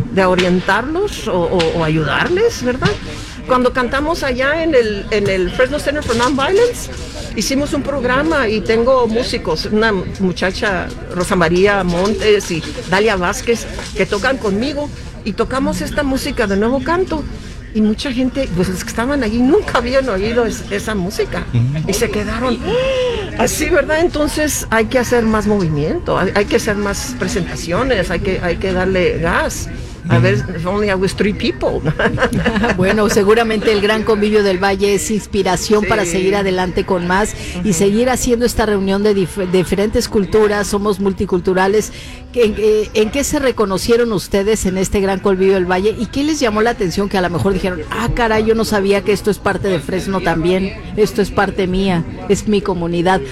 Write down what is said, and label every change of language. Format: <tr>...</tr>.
<es>De orientarlos o ayudarles, ¿verdad? Cuando cantamos allá en el Fresno Center for Nonviolence, hicimos un programa y tengo músicos, una muchacha, Rosa María Montes y Dalia Vázquez, que tocan conmigo, y tocamos esta música de Nuevo Canto. Y mucha gente, pues los que estaban allí, nunca habían oído esa música. Y se quedaron así, ¿verdad? Entonces hay que hacer más movimiento, hay que hacer más presentaciones, hay que darle gas. A ver,</es> <en>if only I was three people.</en> <es>Bueno, seguramente el Gran Convivio del Valle es inspiración, sí, para seguir adelante con más y seguir haciendo esta reunión de diferentes culturas. Somos multiculturales. ¿En qué se reconocieron ustedes en este Gran Convivio del Valle? ¿Y qué les llamó la atención que a lo mejor dijeron, ah, caray, yo no sabía que esto es parte de Fresno también, esto es parte mía, es mi comunidad?</es>